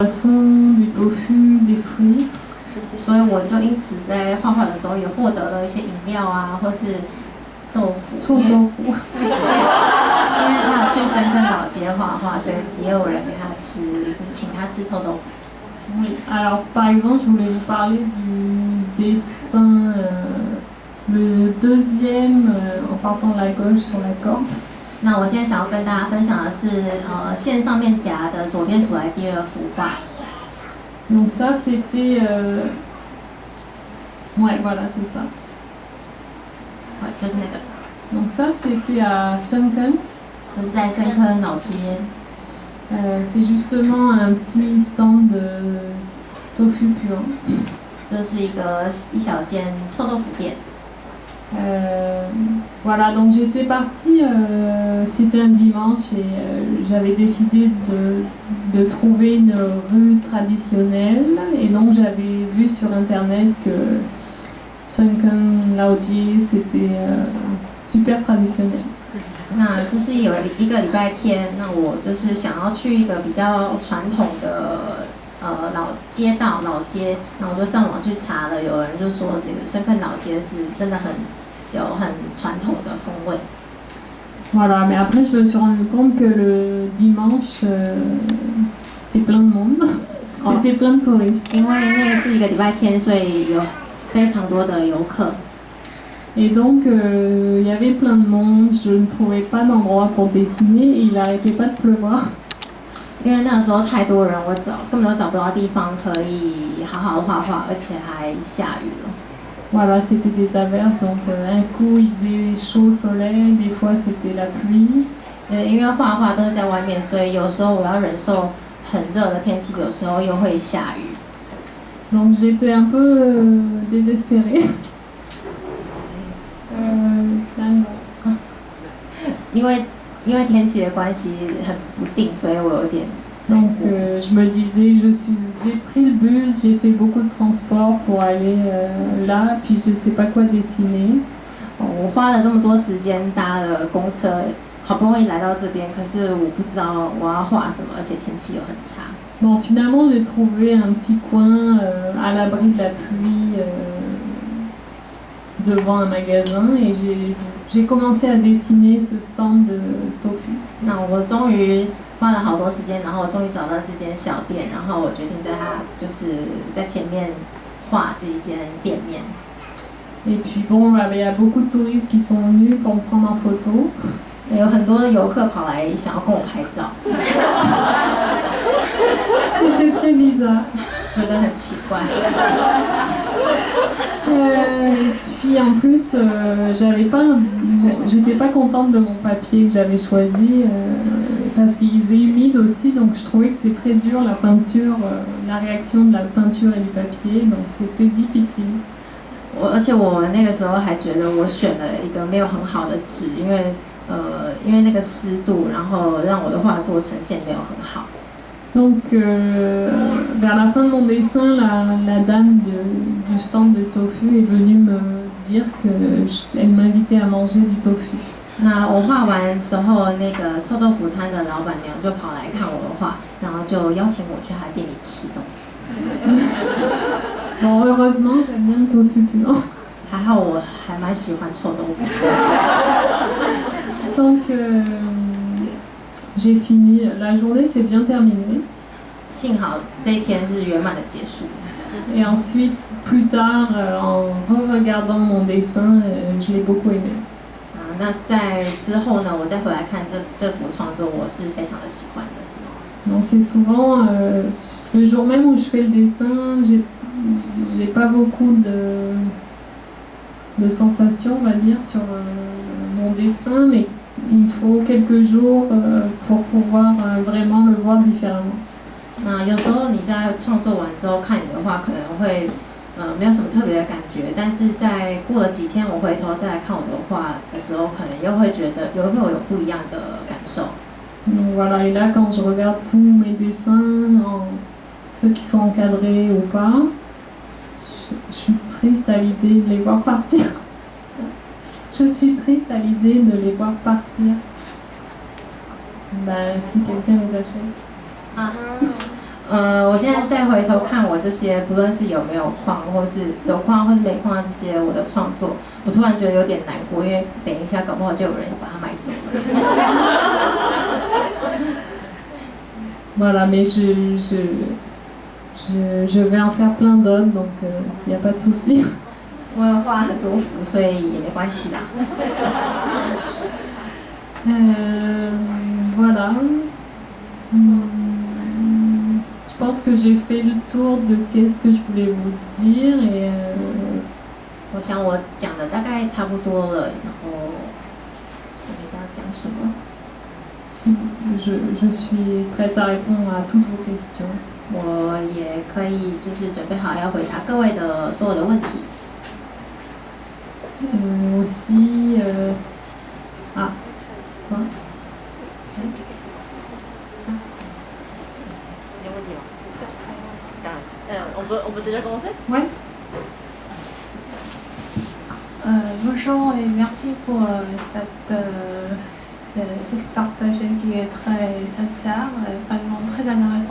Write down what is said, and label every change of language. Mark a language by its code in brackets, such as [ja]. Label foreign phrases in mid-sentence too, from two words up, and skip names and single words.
[fr] poisson, du tofu, des fruits. [zh] 所以我就因此在画画的时候也获得了一些饮料啊，或是豆腐。臭豆腐。因为他有去深坑老街画画，所以也有人给他吃，就是请他吃臭豆腐。 [fr] Oui. Alors, par exemple, je voulais vous parler du dessin, le deuxième en partant de la gauche sur la corde. [zh] 那我现在想要跟大家分享的是，线上面夹的左边数来第二幅画。 [fr] Donc ça, c'était... Ouais, voilà, c'est ça. Ouais, [zh] 就是那个。 [fr] Donc ça, c'était à Sunken. [zh] 这是在深坑老街。 [fr] C'est justement un petit stand de tofu puant. [zh] 这是一小间臭豆腐店。 [fr] Voilà, donc j'étais partie, c'était un dimanche et j'avais décidé de trouver une rue traditionnelle et donc j'avais vu sur internet que Sunken Laoji c'était super traditionnel. [zh] 那这是有一个礼拜天，那我就是想要去一个比较传统的老街道老街，那我就上网去查了，有人就说这个深坑老街是真的很传统的风味。 [fr] Voilà, mais après je me suis rendu compte que le dimanche c'était plein de monde, c'était plein de touristes. [zh] 因为那个是一个礼拜天，所以有非常多的游客。 [fr] Et donc, il y avait plein de monde, je ne trouvais pas d'endroit pour dessiner et il n'arrêtait pas de pleuvoir. [zh] 因为那个时候太多人，我根本都找不到地方可以好好画画，而且还下雨了。 [fr] Voilà, c'était des averses, donc un coup il faisait chaud soleil, des fois c'était la pluie. [zh] 因为画画都是在外面，所以有时候我要忍受很热的天气，有时候又会下雨。 [fr] Donc j'étais un peu désespérée. [zh] 因为天气的关系很不定，所以我有点。 [fr] Donc je me disais, j'ai pris le bus, j'ai fait beaucoup de transport pour aller là, puis je sais pas quoi dessiner. [zh] 我花了那么多时间搭了公车，好不容易来到这边，可是我不知道我要画什么，而且天气又很差。 [fr] Bon, finalement j'ai trouvé un petit coin à l'abri de la pluie devant un magasin et j'ai commencé à dessiner ce stand de tofu. [zh] 那我终于花了好多时间，然后我终于找到这间小店，然后我决定在它就是在前面画这一间店面。 [fr] Et puis bon, il y a beaucoup de touristes qui sont venus pour me prendre en photo. [zh] 有很多游客跑来想要跟我拍照。 [fr] C'était très bizarre. [zh] 觉得很奇怪。 [fr] Et puis en plus, j'étais pas contente de mon papier que j'avais choisi parce qu'il faisait humide aussi, donc je trouvais que c'était très dur la peinture, la réaction de la peinture et du papier, donc c'était difficile. [zh] 而且我那个时候还觉得我选了一个没有很好的纸，因为那个湿度，然后让我的画作呈现没有很好。 [fr] Donc, vers la fin de mon dessin, la dame du stand de tofu est venue me dire qu'elle m'invitait à manger du tofu. [zh] 那我画完时候，那个臭豆腐摊的老板娘就跑来看我的画，然后就邀请我去她店里吃东西。 [fr] Bon, heureusement, j'aime bien le tofu puant. [zh] 还好我还蛮喜欢臭豆腐。 [fr] Donc, j'ai fini, la journée s'est bien terminée. [zh] 幸好这一天是圆满的结束。 [fr] Et ensuite, plus tard, en re-regardant mon dessin, je l'ai beaucoup aimé. [zh] 那在之后呢，我再回来看这幅创作，我是非常的喜欢的。 [fr] Donc c'est souvent le jour même où je fais le dessin, j'ai pas beaucoup de sensations, on va dire, sur mon dessin, mais il me faut quelques jours pour pouvoir vraiment le voir différemment. [zh] 那有时候你在创作完之后看你的画，可能会没有什么特别的感觉，但是在过了几天，我回头再来看我的画的时候，可能又会觉得有不一样的感受。 [fr] Donc voilà, et là quand je regarde tous mes dessins, ceux qui sont encadrés ou pas, je suis triste à l'idée de les voir partir. Je suis triste à l'idée de les voir partir. Bah, si quelqu'un les achète. [zh] 啊， 我现在再回头看我这些，不论是有没有框，或是有框或是没框这些我的创作，我突然觉得有点难过，因为等一下搞不好就有人要把它买走了。 [fr] Voilà, mais je vais en faire plein d'autres, donc il n'y a pas de souci. [zh] 我有画很多幅，所以也没关系啦。 [fr] Voilà. Je pense que j'ai fait le tour de qu'est-ce que je voulais vous dire et [zh] 我想我讲的大概差不多了，然后想一下要讲什么。 [fr] si je suis prête à répondre à toutes vos questions. [zh] 我也可以就是准备好要回答各位的所有的问题。 [fr] Aussi, quoi? On peut déjà commencer? Ouais. Bonjour et merci pour cette partage qui est très sincère, vraiment très intéressant.